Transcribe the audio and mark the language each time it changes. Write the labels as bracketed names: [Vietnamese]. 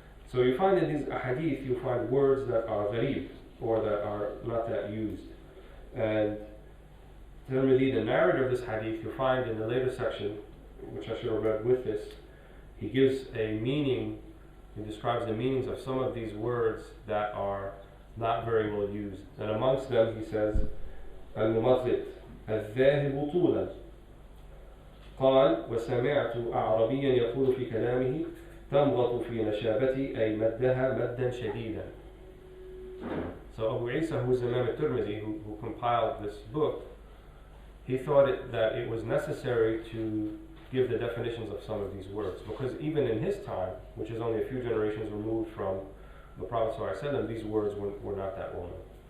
[English] So you find in these ahadith, you find words that are gharib, or that are not that used. And Tirmidhi, the narrator of this hadith, you find in the later section, which I should have read with this, he gives a meaning, he describes the meanings of some of these words that are not very well used. And amongst them he says, [Arabic] الممغط الذاهب طولا قال وسمعت أعربيا يقول في كلامه تمغط في نشابتي أي مدها مدا شديدا. [English] So Abu Isa, who is Imam al-Tirmidhi, who compiled this book, he thought that it was necessary to give the definitions of some of these words, because even in his time, which is only a few generations removed from the Prophet ﷺ, these words were not that well known.